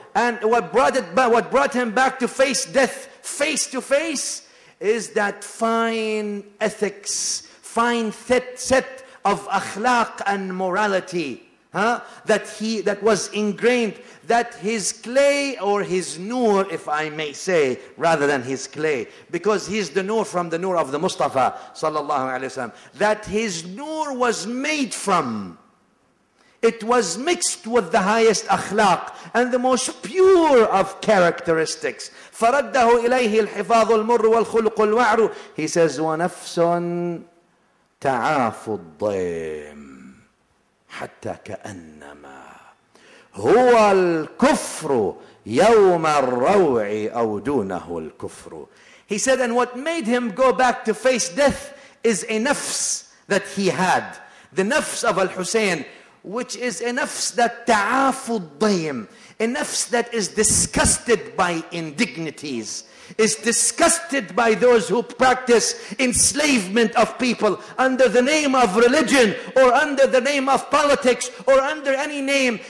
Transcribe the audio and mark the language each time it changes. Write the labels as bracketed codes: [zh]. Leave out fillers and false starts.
[en] And what brought him back to face death face to face is that fine ethics, fine set of akhlaq and morality, that was ingrained, that his clay, or his nur, if I may say, rather than his clay, because he's the nur from the nur of the Mustafa sallallahu alaihi wasallam, that his nur was made from. It was mixed with the highest akhlaq and the most pure of characteristics. [ar] فَرَدَّهُ إِلَيْهِ الْحِفَاظُ الْمُرُّ وَالْخُلُقُ الْوَعْرُ. [en] He says, [ar] وَنَفْسٌ تَعَافُ الضَّيْمِ حَتَّى كَأَنَّمَا هُوَ الْكُفْرُ يَوْمَ الرَّوْعِ أَوْ دُونَهُ الْكُفْرُ. [en] He said, and what made him go back to face death is a nafs that he had. The nafs of Al-Hussein, which is a nafs that ta'afu daym, a nafs that is disgusted by indignities, is disgusted by those who practice enslavement of people under the name of religion, or under the name of politics, or under any name.